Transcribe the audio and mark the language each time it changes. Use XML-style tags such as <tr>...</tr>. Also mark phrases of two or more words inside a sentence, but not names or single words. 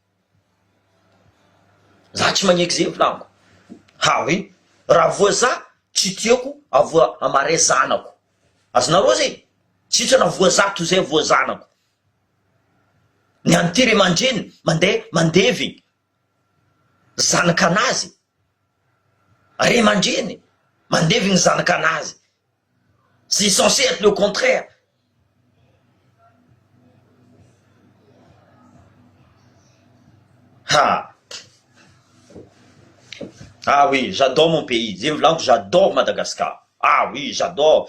<mg>Za tsy magneky zay volaniko.</mg> <fr>Ha oui,</fr> <mg>raha voa za tsy tiako avoa amaray zanako. Azonareo zay? Tsitra na voa za toy zay voa zanako. Ny anty ry aman-dreny mandevy zanakanazy. Ry aman-dreny mandevy ny zanakanazy.</mg> <fr>C'est censé être le contraire. Ah oui, j'adore mon pays. J'adore Madagascar. Ah oui, j'adore.</fr>